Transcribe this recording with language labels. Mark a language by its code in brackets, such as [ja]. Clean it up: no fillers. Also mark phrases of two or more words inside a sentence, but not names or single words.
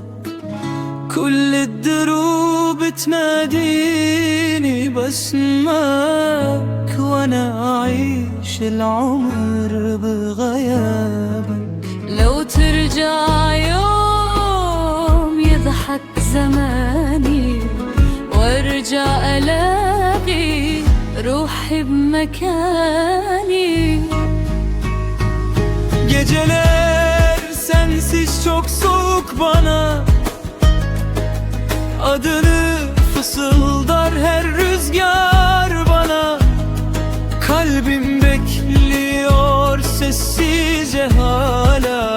[ar] كل الدروب تناديني باسمك، وانا اعيش العمر بغيابك. لو ترجع يوم يضحك زماني، وارجع الاقي روحي بمكاني. [tr] Geceler sensiz çok soğuk bana. Adını fısıldar her rüzgar bana. Kalbim bekliyor sessizce hala.